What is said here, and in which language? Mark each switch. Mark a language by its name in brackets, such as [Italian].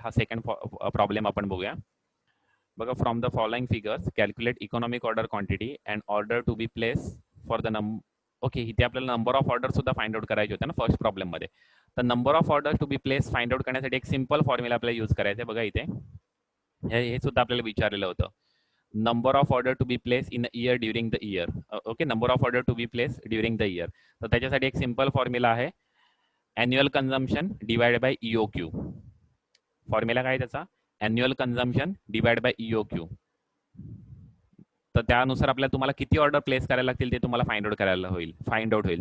[Marathi] हा second problem आपण बघूया. बघा, [English] from the following figures calculate economic order quantity and order to be place for the okay, [Marathi] इथे आपल्याला नंबर ऑफ ऑर्डर सुद्धा फाइंड आउट करायचे होते ना [English] First प्रॉब्लेममध्ये. तर number of order to be place find out [Marathi] करण्यासाठी एक [English] simple formula [Marathi] आपल्याला यूज करायचं आहे. बघा इथे हे सुद्धा आपल्याला विचारलेलं होतं. [English] Number of order to be place in year during the year. Okay, number of order to be place during the year. [Marathi] तर त्याच्यासाठी एक [English] Simple formula आहे, annual consumption divide by EOQ. Formula [Marathi] काय त्याचा, [English] Annual consumption divide by EOQ. [Marathi] तर त्यानुसार आपल्याला तुम्हाला किती ऑर्डर प्लेस करायला लागतील ते तुम्हाला [English] find out [Marathi] होईल.